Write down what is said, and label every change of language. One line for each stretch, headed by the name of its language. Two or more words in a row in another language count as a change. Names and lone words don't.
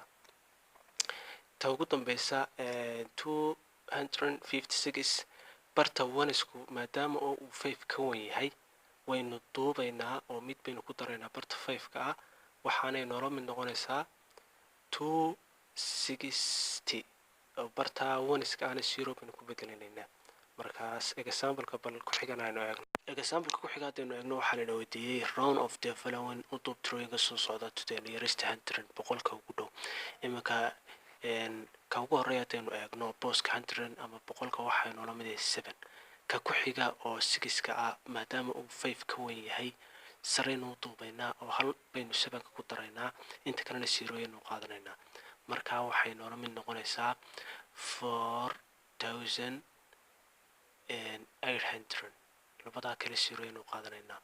Somali: ta ugu dambeysa 256 barta 1-isku maadaama oo uu 5 ka wen yahay waynu duubaynaa oo mid baynu ku daraynaa barta 5ka waxaanay noola mid noqonaysaa 260 oo barta 1-iska ana 0 baynu ku bedelanaynaa. markaas example-ka bal ku xigan aynu eegno. example-ka ku xiga haddaynu eegno waxaa layna weydiiyey
English: round of the following
Somali: udub drawing-ka soo socda
English: to the nearest 100
Somali: boqolka ugu dhow. iminka ka ugu horreeya haddaynu eegno booska 100 ama boqolka waxay noola mid yahay 7. ka ku xiga oo 6ka maadaama uu 5 ka wen yahay sareynu u duubaynaa oo hal baynu 7ka ku daraynaa inta kalena 0 ayaynu qaadanaynaa markaa waxay noola mid noqonaysaa 4800 labadaa kale 0 ayaynu qaadanaynaa.